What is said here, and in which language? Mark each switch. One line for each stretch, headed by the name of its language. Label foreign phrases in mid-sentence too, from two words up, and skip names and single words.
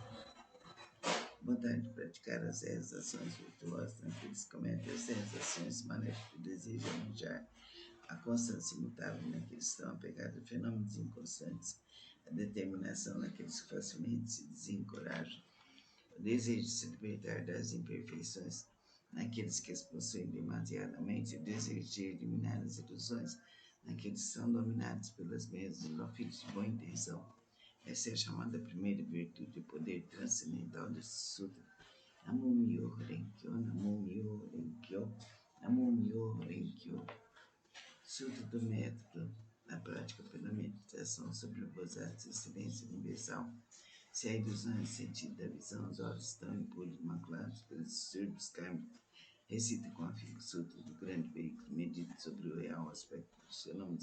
Portuguese: vontade de praticar as ações virtuosas, naqueles que cometem as ações maléficas, o desejo de arranjar a constância imutável naqueles que estão apegados a fenômenos inconstantes, a determinação naqueles que facilmente se desencorajam, o desejo de se libertar das imperfeições naqueles que as possuem demasiadamente, o desejo de eliminar as ilusões naqueles que são dominados pelas mesmas, ó filhos de boa intenção. Essa é a chamada primeira virtude, o poder transcendental desse sutra.
Japanese: 南無妙法蓮経、南無妙法蓮経、南無妙法蓮経.
Portuguese: Sutra do método, na prática pela meditação sobre o Bodhisattva e silêncio universal. Se a ilusão é o sentido da visão, os olhos estão impuros, maculados pelos distúrbios kármicos. Recita com afinco o Sutra do grande veículo, medita sobre o real aspecto dos fenômenos.